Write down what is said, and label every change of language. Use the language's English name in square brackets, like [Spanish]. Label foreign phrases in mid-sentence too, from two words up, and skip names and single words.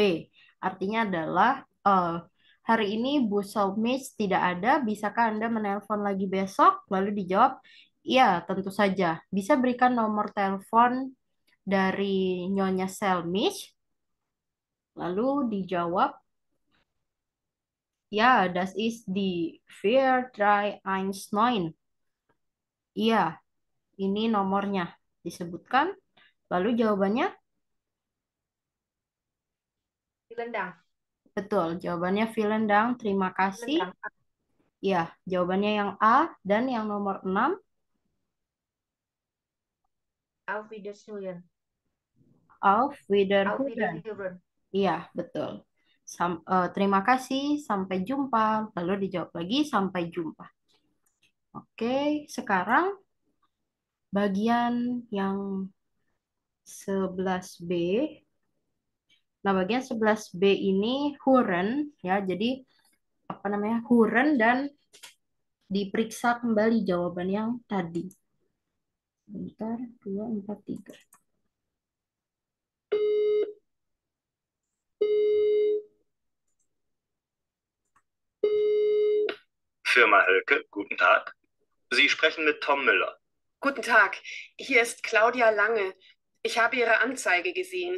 [Indonesian] Artinya adalah hari ini Bu Selmis tidak ada, bisakah Anda menelpon lagi besok? Lalu dijawab, iya, tentu saja. Bisa berikan nomor telepon dari Nyonya Selmis? Lalu dijawab, ya, [German] das ist die 439. [Indonesian] Iya, ini nomornya. Disebutkan. Lalu jawabannya, [German] Vielen Dank. [Indonesian] betul. Jawabannya [German] vielen Dank, [Indonesian] terima [German] Vielen [Indonesian] kasih. [German] Dank. [Indonesian] Iya, jawabannya yang A dan yang nomor 6. [German] Auf Wiedersehen. Auf Auf Wiederhören. Wiederhören. [Indonesian] Iya, betul. Terima kasih, sampai jumpa. Lalu dijawab lagi, sampai jumpa. Oke, sekarang bagian yang 11B. Nah, bagian 11B ini huren, ya. Jadi, apa namanya? Huren dan diperiksa kembali jawaban yang tadi. Bentar, 2, 4, 3. [German] Firma Hölke, guten Tag. Sie sprechen mit Tom Müller. Guten Tag, hier ist Claudia Lange. Ich habe Ihre Anzeige gesehen.